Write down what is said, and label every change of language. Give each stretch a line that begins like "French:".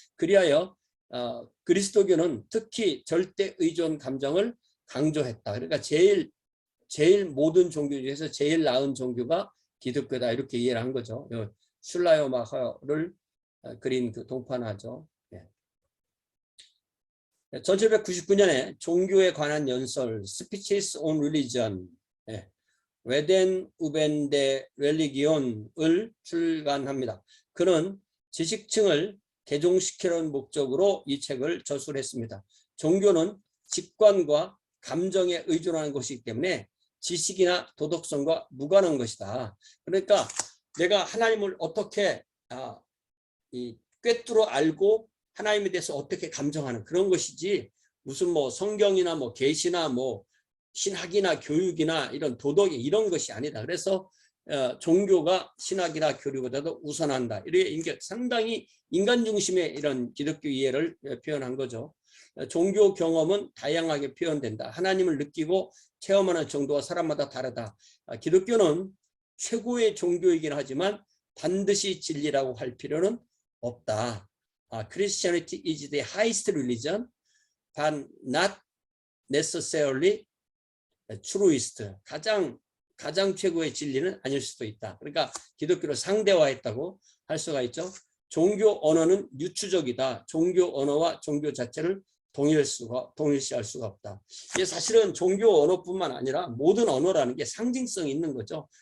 Korean: 그리하여 그리스도교는 특히 절대 의존 감정을 강조했다. 그러니까 제일 모든 종교 중에서 제일 나은 종교가 기독교다, 이렇게 이해를 한 거죠. 슐라이어마허를 그린 그 동판화죠. 1799년에 종교에 관한 연설 Speeches on Religion, Reden über die Religion을 출간합니다. 그는 지식층을 개종시키는 목적으로 이 책을 저술했습니다. 종교는 직관과 감정에 의존하는 것이기 때문에 지식이나 도덕성과 무관한 것이다. 그러니까 내가 하나님을 어떻게 꿰뚫어 알고 하나님에 대해서 어떻게 감정하는 그런 것이지, 무슨 뭐 성경이나 뭐 계시나 뭐 신학이나 교육이나 이런 도덕이 이런 것이 아니다. 그래서 종교가 신학이나 교류보다도 우선한다. 이게 상당히 인간 중심의 이런 기독교 이해를 표현한 거죠. 종교 경험은 다양하게 표현된다. 하나님을 느끼고 체험하는 정도가 사람마다 다르다. 기독교는 최고의 종교이긴 하지만 반드시 진리라고 할 필요는 없다.
English: Christianity is the highest religion, but not necessarily truest.
Korean: 가장 최고의 진리는 아닐 수도 있다. 그러니까 기독교를 상대화했다고 할 수가 있죠. 종교 언어는 유추적이다. 종교 언어와 종교 자체를 동일시할 수가 없다. 이게 사실은 종교 언어뿐만 아니라 모든 언어라는 게 상징성이 있는 거죠.